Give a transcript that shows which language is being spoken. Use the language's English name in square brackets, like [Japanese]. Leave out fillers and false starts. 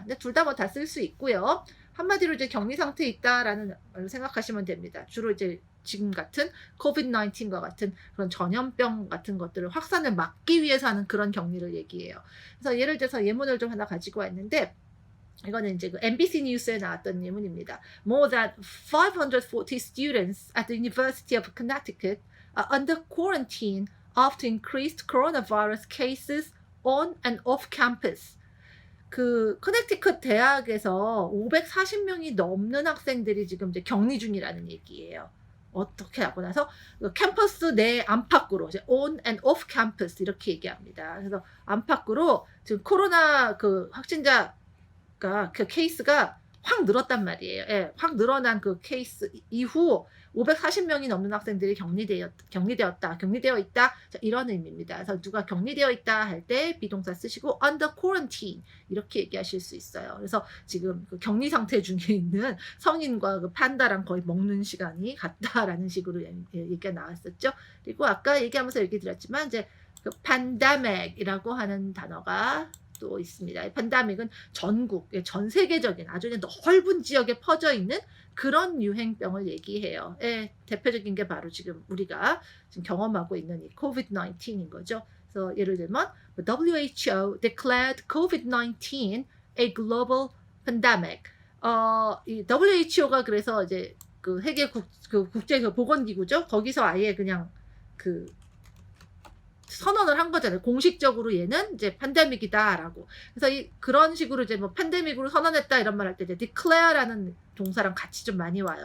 [Korean] 근데 둘 다 뭐 다 쓸 수 있고요. 한마디로 이제 격리 상태에 있다라는 말로 생각하시면 됩니다. 주로 이제 지금 같은 COVID-19과 같은 그런 전염병 같은 것들을 확산을 막기 위해서 하는 그런 격리를 얘기해요. 그래서 예를 들어서 예문을 좀 하나 가지고 왔는데 이거는 이제 그 MBC 뉴스에 나왔던 예문입니다. [English] More than 540 students at the University of Connecticut are under quarantine after increased coronavirus cases on and off campus. [Korean] 그 커넥티컷 대학에서 540명이 넘는 학생들이 지금 이제 격리 중이라는 얘기예요. 어떻게 하고 나서 캠퍼스 내 안팎으로 이제 [English] on and off campus [Korean] 이렇게 얘기합니다. 그래서 안팎으로 지금 코로나 그 확진자 그 케이스가 확 늘었단 말이에요. 예, 확 늘어난 그 케이스 이후 540명이 넘는 학생들이 격리되어 있다. 자, 이런 의미입니다. 그래서 누가 격리되어 있다 할 때 비동사 쓰시고 [English] under quarantine [Korean] 이렇게 얘기하실 수 있어요. 그래서 지금 그 격리 상태 중에 있는 성인과 그 판다랑 거의 먹는 시간이 같다라는 식으로 얘기가 나왔었죠. 그리고 아까 얘기하면서 얘기 드렸지만 이제 그 pandemic이라고 하는 단어가 또 있습니다. 팬데믹은 전국, 전 세계적인 아주 넓은 지역에 퍼져 있는 그런 유행병을 얘기해요. 대표적인 게 바로 지금 우리가 지금 경험하고 있는 이 COVID-19인 거죠. 그래서 예를 들면 [English] WHO declared COVID-19 a global pandemic. [Korean] 이 WHO가 그래서 이제 그 세계 국제 보건기구죠. 거기서 아예 그냥 그 선언을 한 거잖아요. 공식적으로 얘는 이제 팬데믹이다라고. 그래서 그런 식으로 이제 뭐 팬데믹으로 선언했다 이런 말 할 때 이제 declare라는 동사랑 같이 좀 많이 와요.